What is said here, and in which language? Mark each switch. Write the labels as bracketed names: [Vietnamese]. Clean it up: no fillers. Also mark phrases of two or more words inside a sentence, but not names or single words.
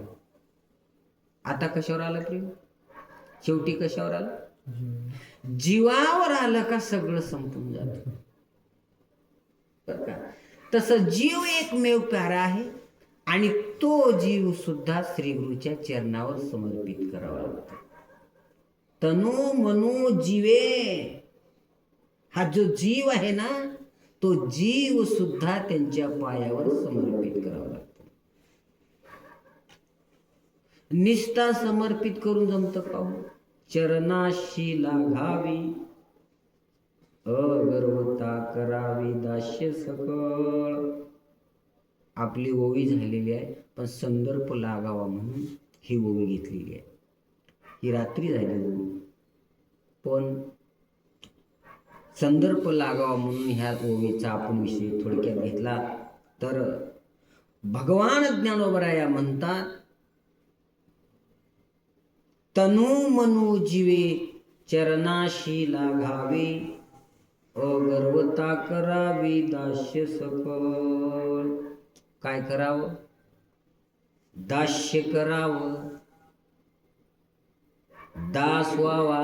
[Marathi] आता कशावर आलं प्रेम? शेवटी कशावर आलं? जीवावर आलं का सगळं संपून जातं. तसं जीव एकमेव प्यारा आहे आणि तो जीव सुद्धा श्री गुरुच्या चरणावर समर्पित करावा लागतो. तनु मनो जीवे, हा जो जीव आहे ना, तो जीव सुद्धा त्यांच्या पायावर समर्पित करावा लागतो. निष्ठा समर्पित करून जमतं का? चरणाशी लागावी, अगर्वता करावी दास्य सकळ. आपली ओवी झालेली आहे, पण संदर्भ लागावा म्हणून ही ओवी घेतलेली आहे. ही रात्री झाली ओवी, पण संदर्भ लागावा म्हणून ह्या ओवीचा आपण विषय थोडक्यात घेतला तर भगवान ज्ञानोबराया म्हणतात, तनु मनो जीवे चरणाशी लागावे, अगर्वता करावी दास्य सकळ. काय करावं? दास्य करावं, दास व्हावा.